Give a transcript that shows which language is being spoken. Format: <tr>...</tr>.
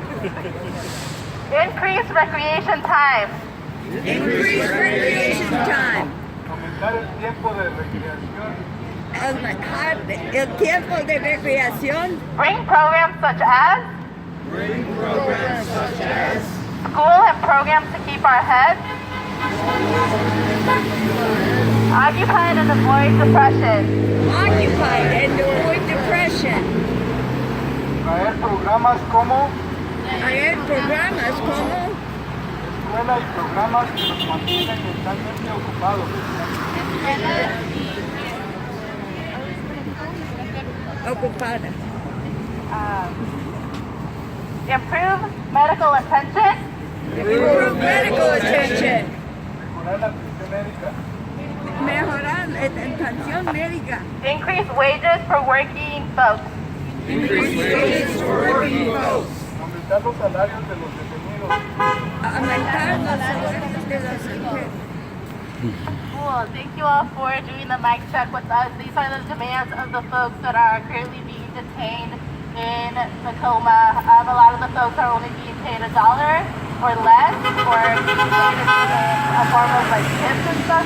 <en>Increase recreation time. Increase recreation time.</en> <es>Aumentar el tiempo de recreación. Aumentar el tiempo de recreación.</es> <en>Bring programs such as school and programs to keep our heads. Occupied and avoid depression. Occupied and avoid depression.</en> <es>Traer programas como Hay programas como escuela y programas que nos mantienen mentalmente ocupados. ocupada.</es> <en>Improve medical attention. Improve medical attention.</en> <es>Mejorar la atención médica. Mejorar la atención médica.</es> <en>Increase wages for working folks. Increase wages for working folks.</en> <es>Aumentar los salarios de los detenidos. Aumentar los salarios de los detenidos.</es> <en>Cool. Thank you all for doing the mic check with us. These are the demands of the folks that are currently being detained in Tacoma. A lot of the folks are only being paid $1 or less, or a form of like tips and stuff.</en>